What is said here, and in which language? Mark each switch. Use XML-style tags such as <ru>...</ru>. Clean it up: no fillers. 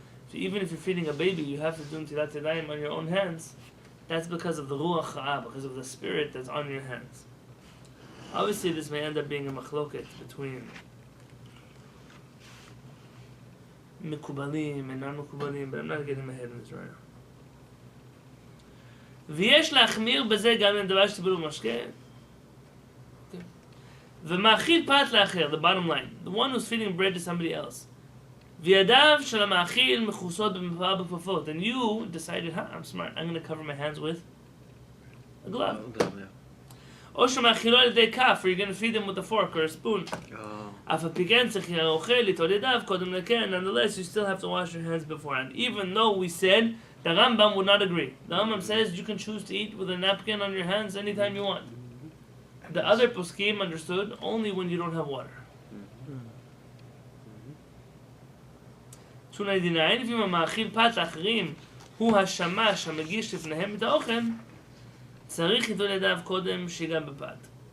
<en>So even if you're feeding a baby, you have to do Netilat Yadayim on your own hands. That's because of the Ruach Ha'ah, because of the spirit that's on your hands. Obviously, this may end up being a machloket between Mekubalim and non-Mekubalim, but I'm not getting my head in this right now.</en> <he>ויש להחמיר בזה גם אם דבר שטיפול במשקה. ומאכיל פת לאחר,</he> <en>the bottom line, the one who's feeding bread to somebody else.</en> <he>וידיו של המאכיל מכוסות במפה בכפפות,</he> <en>and you decided, I'm smart, I'm going to cover my hands with a glove.</en> <he>או שמאכילו על ידי כף,</he> <en>or you're going to feed them with a fork or a spoon.</en> <he>אף על פי כן צריך האוכל ליטול ידיו קודם לכן,</he> <en>nonetheless you still have to wash your hands beforehand. Even though we said, the Rambam would not agree. The Rambam says you can choose to eat with a napkin on your hands anytime you want. The other poskim understood only when you don't have water.</en> <he>299,</he> <en>if you</en> <he>מאכיל פת לאחרים, הוא השמש המגיש לפניהם את האוכל, צריך ליטול ידיו קודם שיגע בפת.</he>